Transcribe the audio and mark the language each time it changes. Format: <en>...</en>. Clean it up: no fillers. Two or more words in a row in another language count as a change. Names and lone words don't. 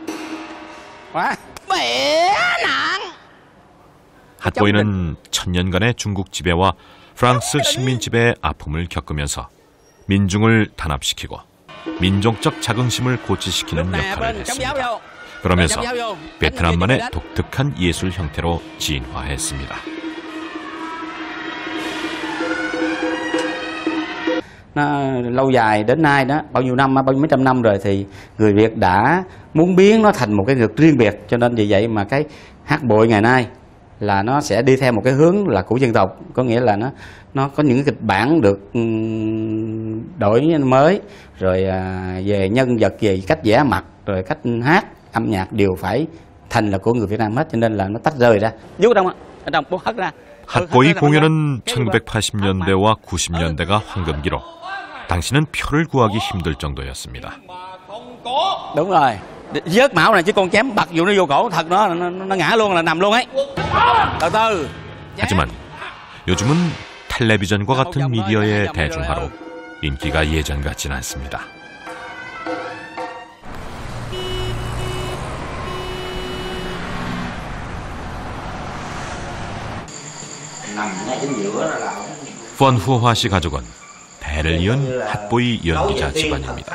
<ko>핫보이는 천년간의 중국 지배와 프랑스 식민 지배의 아픔을 겪으면서 민중을 단합시키고 민족적 자긍심을 고취시키는 역할을 했습니다. 그러면서 베트남만의 독특한 예술 형태로 진화했습니다.</ko> <vi>Nó lâu dài đến nay đó, bao nhiêu năm, bao nhiêu mấy trăm năm rồi thì người Việt đã muốn biến nó thành một cái ngực riêng biệt, cho nên vì vậy mà cái hát bội ngày nay là nó sẽ đi theo một cái hướng là của dân tộc, có nghĩa là nó có những cái kịch bản được đổi mới, rồi về nhân vật, về cách vẽ mặt, rồi cách hát, âm nhạc đều phải thành là của người Việt Nam hết, cho nên là nó tách rời ra. Giúp đông ạ.</vi> <ko>핫보이 공연은 1980년대와 90년대가 황금기로 당시는 표를 구하기 힘들 정도였습니다.</ko> <vi>Đúng rồi. Vớt mão này chứ con chém bật vô nó vô cổ thật nó ngã luôn là nằm luôn ấy. Từ từ.</vi> <ko>하지만 요즘은 텔레비전과 같은 미디어의 대중화로 인기가 예전 같진 않습니다. 펀후화 씨 가족은 대를 이은 핫보이 연기자 집안입니다.</ko>